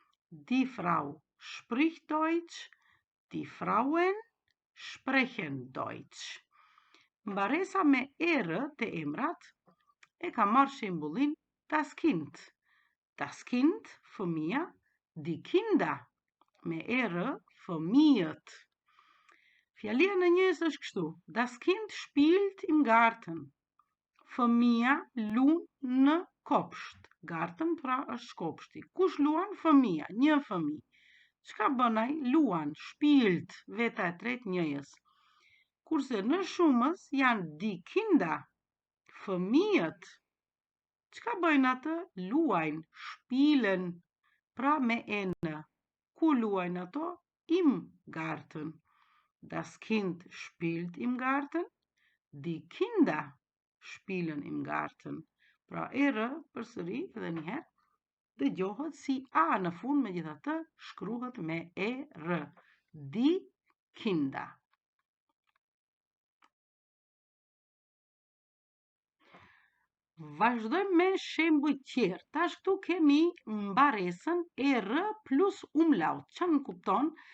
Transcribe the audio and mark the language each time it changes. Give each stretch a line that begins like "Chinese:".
German: Die Frau spricht Deutsch, die Frauen sprechen Deutsch.
Albanian: Mbaresa me erë të emrat e ka marrë shembullin das Kind.
German: Das Kind,
Albanian: fëmia,
German: die Kinder,
Albanian: me erë, fëmijët. Fjalia në njëjës është kështu:
German: Das Kind spielt im Garten.
Albanian: Fëmia luan në kopsht. Garten pra është kopshti. Kush luan? Fëmia, një fëmijë. Çka bën ai? Luan, spielt, veta e tretë njëjës. Kurse në shumës janë die Kinder, fëmijët. Çka bëjnë atë? Luajnë, spielen, pra me n. Ku luajnë ato?
German: Im Garten. Das Kind spielt im Garten, die Kinder spielen im Garten.
Albanian: Pra erë përsëri edhe një herë dëgjohet si a në fund, megjithatë shkruhet me erë.
German: Die Kinder.
Albanian: Vazhdojmë me shembuj tjerë. Tash këtu kemi mbaresën erë plus umlaut. Që nënkupton?